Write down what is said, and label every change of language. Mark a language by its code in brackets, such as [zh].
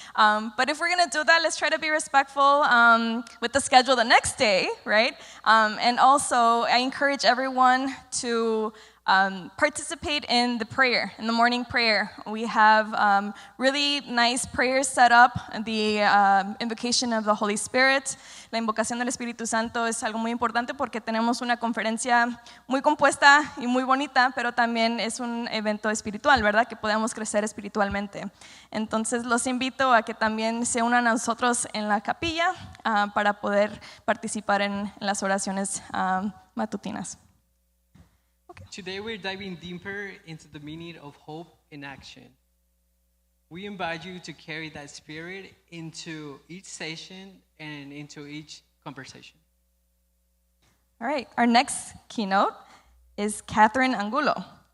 [en] But if we're gonna do that, let's try to be respectful with the schedule the next day, right? And also, I encourage everyone to participate in the prayer, in the morning prayer. We have really nice prayers set up, the invocation of the Holy Spirit. [es] La invocación del Espíritu Santo es algo muy importante porque tenemos una conferencia muy compuesta y muy bonita, pero también es un evento espiritual, ¿verdad? Que podemos crecer espiritualmente. Entonces los invito a que también se unan a nosotros en la capilla para poder participar en las oraciones matutinas. [en] Today we're diving deeper into the meaning of hope in action. We invite you to carry that spirit into each session and into each conversation. All right, our next keynote is Katherine Angulo.